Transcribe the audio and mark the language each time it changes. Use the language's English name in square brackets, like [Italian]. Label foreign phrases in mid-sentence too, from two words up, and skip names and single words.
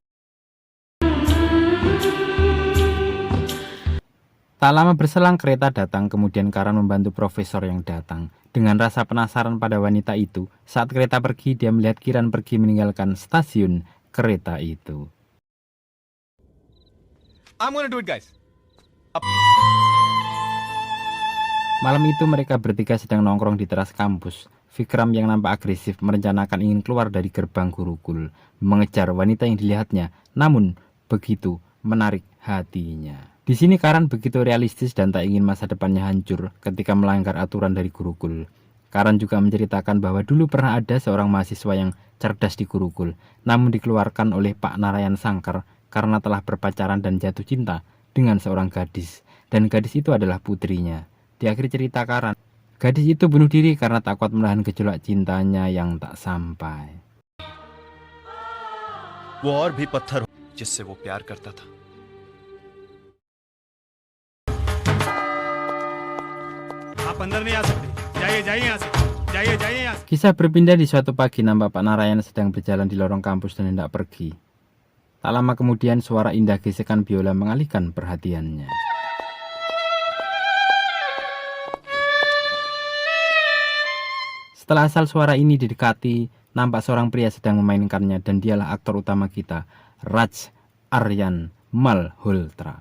[Indonesian] Tak lama berselang kereta datang, kemudian Karan membantu profesor yang datang. Dengan rasa penasaran pada wanita itu, saat kereta pergi dia melihat Kiran pergi meninggalkan stasiun kereta itu. [English] I'm gonna do it, guys. [Indonesian] Malam itu mereka bertiga sedang nongkrong di teras kampus. Vikram yang nampak agresif merencanakan ingin keluar dari gerbang Gurukul, mengejar wanita yang dilihatnya, namun begitu menarik hatinya. Di sini Karan begitu realistis dan tak ingin masa depannya hancur ketika melanggar aturan dari Gurukul. Karan juga menceritakan bahwa dulu pernah ada seorang mahasiswa yang cerdas di Gurukul, namun dikeluarkan oleh Pak Narayan Sangkar karena telah berpacaran dan jatuh cinta dengan seorang gadis, dan gadis itu adalah putrinya. Di akhir cerita Karan, gadis itu bunuh diri karena tak kuat menahan gejolak cintanya yang tak sampai. [Hindi] वो और भी पत्थर जिससे वो प्यार करता था। आप अंदर नहीं आ सकते। जाइए जाइए यहाँ से। जाइए जाइए यहाँ से। [Indonesian] Kisah berpindah di suatu pagi nampak Pak Narayan sedang berjalan di lorong kampus dan hendak pergi. Tak lama kemudian suara indah gesekan biola mengalihkan perhatiannya. Setelah asal suara ini didekati, nampak seorang pria sedang memainkannya dan dialah aktor utama kita, Raj Aryan Malhotra.